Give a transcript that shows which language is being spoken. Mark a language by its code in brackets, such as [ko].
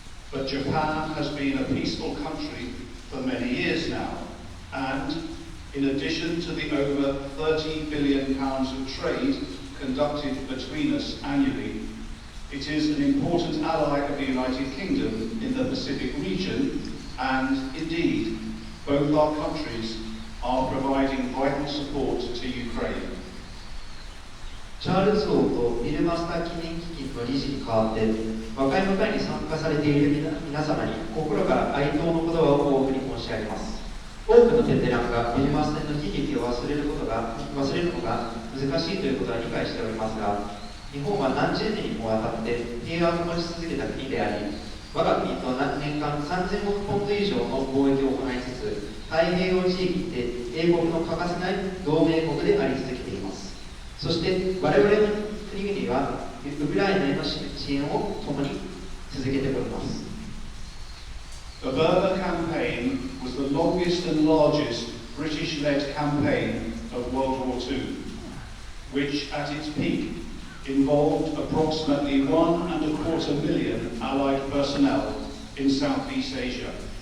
[en] But Japan has been a peaceful country for many years now, and in addition to the over £30 billion of trade conducted between us annually, it is an important ally of the United Kingdom in the Pacific region, and indeed, both our countries are providing vital support to Ukraine. [ja] チャールズ王とビルマスター記念基金の理事に代わって和解の会に参加されている皆様に心から哀悼の言葉をお送り申し上げます。多くのベテランがビルマ戦の悲劇を忘れるのが難しいということは理解しておりますが、日本は何十年にもわたって平和を保ち続けた国であり、我が国と年間3000億ポンド以上の貿易を行いつつ、太平洋地域で英国の欠かせない同盟国であり続けています。そして我々の国々はウクライナへの支援を共に続けております。 [en] The Burma campaign was the longest and largest British-led campaign of World War II, which at its peak involved approximately 1.25 million Allied personnel in Southeast Asia.